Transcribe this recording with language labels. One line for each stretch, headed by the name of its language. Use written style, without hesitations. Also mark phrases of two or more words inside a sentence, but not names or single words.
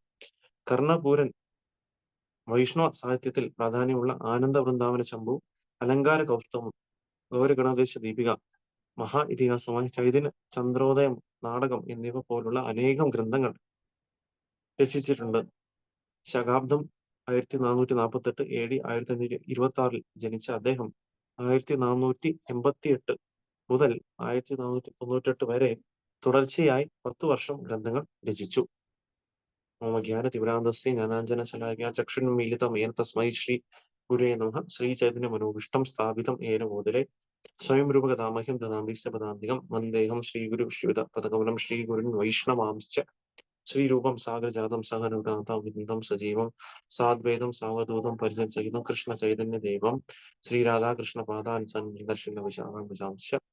Malayalam: കർണപൂരൻ വൈഷ്ണവ സാഹിത്യത്തിൽ പ്രാധാന്യമുള്ള ആനന്ദ വൃന്ദാവന ശംഭു, അലങ്കാര കൗസ്തവം, ഗൗര ഗണോദേശ ദീപിക, മഹാ ഇതിഹാസമായി ചൈതന്യ ചന്ദ്രോദയം നാടകം എന്നിവ പോലുള്ള അനേകം ഗ്രന്ഥങ്ങൾ രചിച്ചിട്ടുണ്ട്. ശകാബ്ദം 1448 AD 1526 ജനിച്ച അദ്ദേഹം 1488 മുതൽ 1498 വരെ തുടർച്ചയായി 10 വർഷം ഗ്രന്ഥങ്ങൾ രചിച്ചു.
Sanskrit: मम ज्ञानतिमिरान्धस्य ज्ञानाञ्जनशलाकया चक्षुन्मीलितं येन तस्मै श्रीगुरुवे नमः। श्रीचैतन्यमनोभीष्टं स्थापितं येन भूतले स्वयं रूपकदामह्यं ददामीश्च वन्देऽहं श्रीगुरुं श्रीयुतपदकमलं श्रीगुरुन् वैष्णवांश्च श्रीरूपं सागरजातं सहनुतातं विन्दं सजीवं साद्वैतं सावधूतं परिजनसहितं कृष्णचैतन्यदेवं श्रीराधाकृष्णपादान् सन्निधर्शनविशाखांश